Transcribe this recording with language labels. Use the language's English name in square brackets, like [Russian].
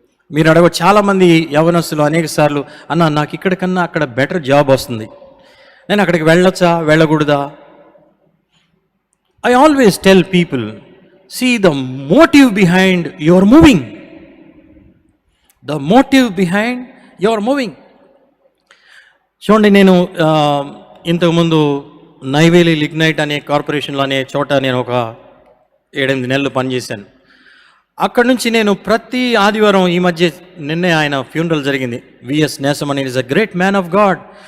[Telugu] మీరు అడగ చాలామంది యవనస్తులు అనేక సార్లు, అన్న నాకు ఇక్కడ కన్నా అక్కడ బెటర్ జాబ్ వస్తుంది, నేను అక్కడికి వెళ్ళొచ్చా వెళ్ళకూడదా [English] I always tell people, see the motive behind your moving. The motive behind your moving. [Telugu] చూడండి, నేను ఇంతకుముందు నైవేలి లిగ్నైట్ అనే కార్పొరేషన్లో అనే చోట నేను ఒక 7-8 నెలలు పనిచేశాను. అక్కడి నుంచి నేను ప్రతి ఆదివారం, ఈ మధ్య నిన్నే ఆయన ఫ్యూనరల్ జరిగింది, VS నేసమని, [English] Is a great man of God.